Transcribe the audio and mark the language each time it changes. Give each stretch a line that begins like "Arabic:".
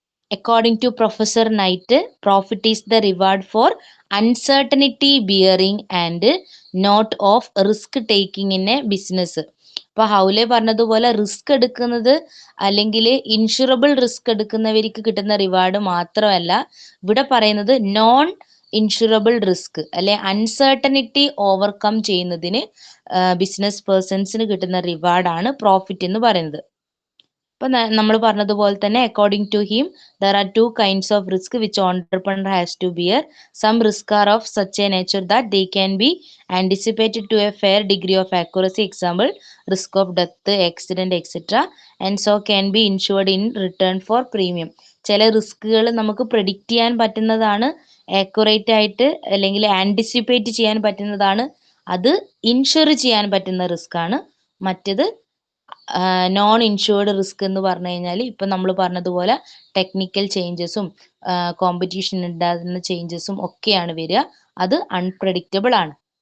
English: According to Professor Knight, profit is the reward for uncertainty bearing and not of risk taking in a business.
Malayalam: അപ്പൊ ഹൗലെ പറഞ്ഞതുപോലെ risk എടുക്കുന്നത് അല്ലെങ്കിൽ insurable risk എടുക്കുന്നവർക്ക് കിട്ടുന്ന reward മാത്രമല്ല, ഇവിടെ പറയുന്നത് നോൺ ഇൻഷുറബിൾ റിസ്ക് അല്ലെ അൺസർട്ടനിറ്റി ഓവർകം ചെയ്യുന്നതിന് ബിസിനസ് പേഴ്സൺസിന് കിട്ടുന്ന റിവാർഡാണ് പ്രോഫിറ്റ് എന്ന് പറയുന്നത്. ഇപ്പൊ നമ്മൾ പറഞ്ഞതുപോലെ തന്നെ
English: According to him there are two kinds of risk which entrepreneur has to bear. Some risk are of such a nature that they can be anticipated to a fair degree of accuracy. Example, risk of death, accident, etc. and so can be insured in return for premium.
Malayalam: ചില റിസ്കുകൾ നമുക്ക് predict ചെയ്യാൻ പറ്റുന്നതാണ്, accurate ആയിട്ട് അല്ലെങ്കിൽ anticipate ചെയ്യാൻ പറ്റുന്നതാണ്, അത് insure ചെയ്യാൻ പറ്റുന്ന റിസ്ക് ആണ്. മറ്റത് നോൺ ഇൻഷുർഡ് റിസ്ക് എന്ന് പറഞ്ഞു കഴിഞ്ഞാൽ ഇപ്പം നമ്മൾ പറഞ്ഞതുപോലെ ടെക്നിക്കൽ ചേഞ്ചസും കോമ്പറ്റീഷൻ ഉണ്ടാകുന്ന ചേഞ്ചസും ഒക്കെയാണ് വരിക, അത് അൺപ്രഡിക്റ്റബിൾ ആണ്.